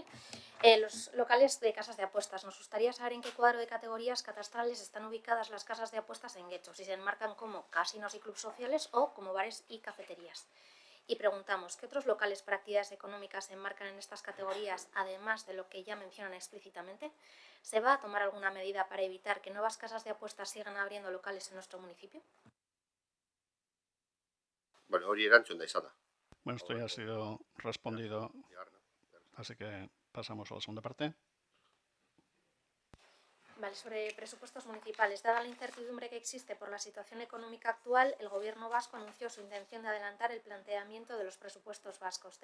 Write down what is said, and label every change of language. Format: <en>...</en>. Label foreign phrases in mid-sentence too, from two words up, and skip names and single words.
<es>Los locales de casas de apuestas. Nos gustaría saber en qué cuadro de categorías catastrales están ubicadas las casas de apuestas en guetos, si se enmarcan como casinos y clubes sociales o como bares y cafeterías. Y preguntamos, ¿qué otros locales para actividades económicas se enmarcan en estas categorías, además de lo que ya mencionan explícitamente? ¿Se va a tomar alguna medida para evitar que nuevas casas de apuestas sigan abriendo locales en nuestro municipio?</es> <eu>Bueno, hori erantzun da izana.</eu> <es>Bueno, esto ya ha sido respondido, así que pasamos a la segunda parte. Vale, sobre presupuestos municipales. Dada la incertidumbre que existe por la situación económica actual, el Gobierno vasco anunció su intención de adelantar el planteamiento de los presupuestos vascos.</es>